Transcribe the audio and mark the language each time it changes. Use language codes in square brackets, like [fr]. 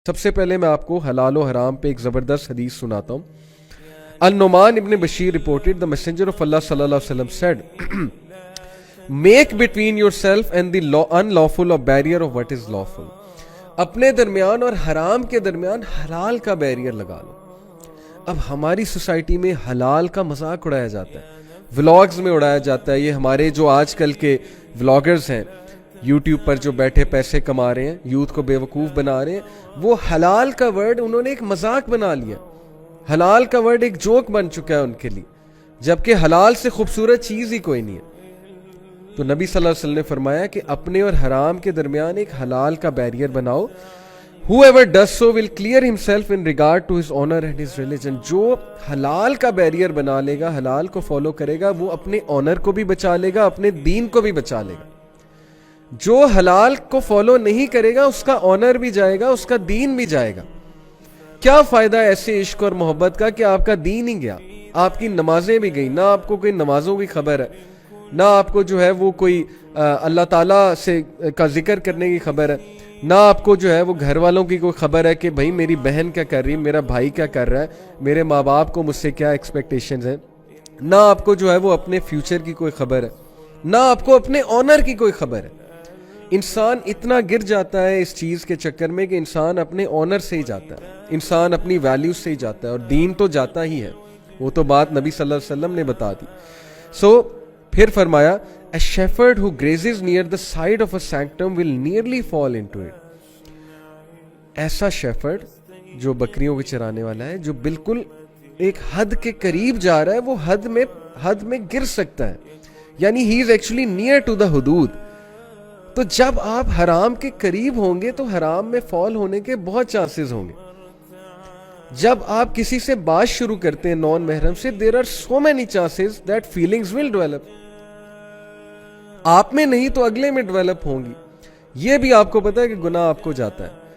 [ur] سب سے پہلے میں آپ کو حلال و حرام پہ ایک زبردست حدیث سناتا ہوں. [en] Numan ibn Bashir reported the messenger of Allah sallallahu alaihi wasallam said make between yourself and the unlawful a barrier of what is lawful. [ur] اپنے درمیان اور حرام کے درمیان حلال کا بیریئر لگا لو. اب ہماری سوسائٹی میں حلال کا مذاق اڑایا جاتا ہے, ولاگز میں اڑایا جاتا ہے. یہ ہمارے جو آج کل کے ولاگرز ہیں یوٹیوب پر جو بیٹھے پیسے کما رہے ہیں, یوتھ کو بے وقوف بنا رہے ہیں, وہ حلال کا ورڈ انہوں نے ایک مذاق بنا لیا. حلال کا ورڈ ایک جوک بن چکا ہے ان کے لیے, جبکہ حلال سے خوبصورت چیز ہی کوئی نہیں ہے. تو نبی صلی اللہ علیہ وسلم نے فرمایا کہ اپنے اور حرام کے درمیان ایک حلال کا بیریئر بناؤ. [en] Whoever does so will clear himself in regard to his honor and his religion. [ur] جو حلال کا بیریئر بنا لے گا, حلال کو فالو کرے گا, وہ اپنے آنر کو بھی بچا لے گا, اپنے دین کو بھی بچا لے گا. جو حلال کو فالو نہیں کرے گا اس کا آنر بھی جائے گا, اس کا دین بھی جائے گا. کیا فائدہ ایسے عشق اور محبت کا کہ آپ کا دین ہی گیا, آپ کی نمازیں بھی گئی, نہ آپ کو کوئی نمازوں کی خبر ہے, نہ آپ کو جو ہے وہ کوئی اللہ تعالیٰ سے کا ذکر کرنے کی خبر ہے, نہ آپ کو جو ہے وہ گھر والوں کی کوئی خبر ہے کہ بھائی میری بہن کیا کر رہی ہے, میرا بھائی کیا کر رہا ہے, میرے ماں باپ کو مجھ سے کیا ایکسپیکٹیشنز ہیں, نہ آپ کو جو ہے وہ اپنے فیوچر کی کوئی خبر ہے, نہ آپ کو اپنے آنر کی کوئی خبر ہے. انسان اتنا گر جاتا ہے اس چیز کے چکر میں کہ انسان اپنے آنر سے ہی جاتا ہے, انسان اپنی ویلیوز سے ہی جاتا ہے, اور دین تو جاتا ہی ہے. وہ تو بات نبی صلی اللہ علیہ وسلم نے بتا دی. پھر فرمایا [en] a shepherd who grazes near the side of a sanctum will nearly fall into it. [ur] ایسا shepherd جو بکریوں کے چرانے والا ہے, جو بالکل ایک حد کے قریب جا رہا ہے, وہ حد میں گر سکتا ہے. [en] یعنی he is actually near to the حدود. [ur] تو جب آپ حرام کے قریب ہوں گے تو حرام میں فال ہونے کے بہت چانسز ہوں گے. جب آپ کسی سے بات شروع کرتے ہیں نان محرم سے, [en] there are so many chances that feelings will develop. [ur] آپ میں نہیں تو اگلے میں ڈیولپ ہوں گی. یہ بھی آپ کو پتا ہے کہ گناہ آپ کو جاتا ہے.